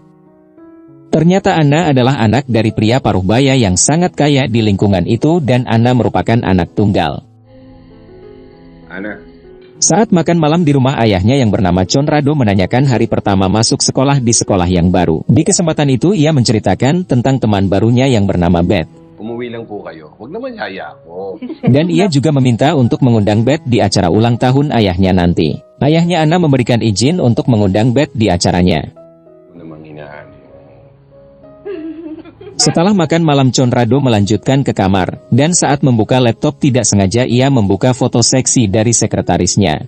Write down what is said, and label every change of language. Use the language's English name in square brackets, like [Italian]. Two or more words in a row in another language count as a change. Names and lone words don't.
[Indonesian] Ternyata Anna adalah anak dari pria paruh baya yang sangat kaya di lingkungan itu dan Anna merupakan anak tunggal. Anna. Saat makan malam di rumah ayahnya yang bernama Conrado menanyakan hari pertama masuk sekolah di sekolah yang baru. Di kesempatan itu ia menceritakan tentang teman barunya yang bernama Beth. [Filipino] Umuwi lang po kayo. Huwag naman yaya ako. [Indonesian] Dan ia juga meminta untuk mengundang Beth di acara ulang tahun ayahnya nanti. Ayahnya Anna memberikan izin untuk mengundang Beth di acaranya. Setelah makan malam, Conrado melanjutkan ke kamar, dan saat membuka laptop tidak sengaja ia membuka foto seksi dari sekretarisnya.